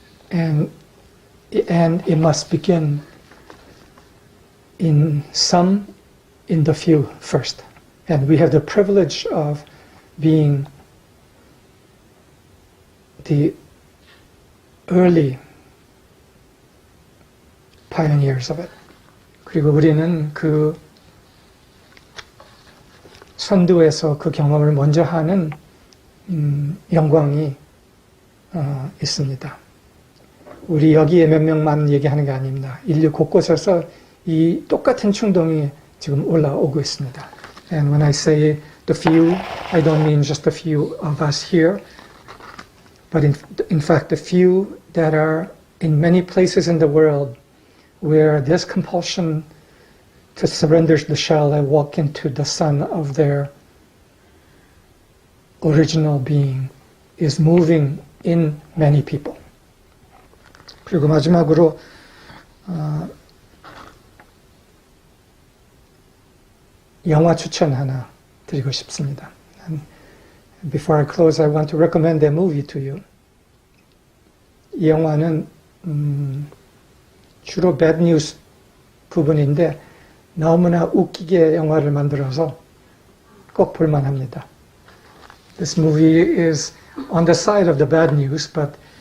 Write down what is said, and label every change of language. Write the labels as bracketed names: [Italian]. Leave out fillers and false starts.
[English] And it must begin in the few first. And we have the privilege of being the early pioneers of it. [Korean] 그리고 우리는 그 선두에서 그 경험을 먼저 하는 영광이 있습니다. 우리 여기에 몇 명만 얘기하는 게 아닙니다. 인류 곳곳에서 이 똑같은 충동이 지금 올라오고 있습니다. [English] And when I say the few, I don't mean just the few of us here, but in fact the few that are in many places in the world where this compulsion to surrender the shell and walk into the sun of their original being is moving in many people. [Korean] 그리고 마지막으로 영화 추천 하나 드리고 싶습니다. [English] And before I close, I want to recommend a movie to you. [Korean] 이 영화는 주로 bad news 부분인데 너무나 웃기게 영화를 만들어서 꼭 볼만합니다. [English] This movie is on the side of the bad news, but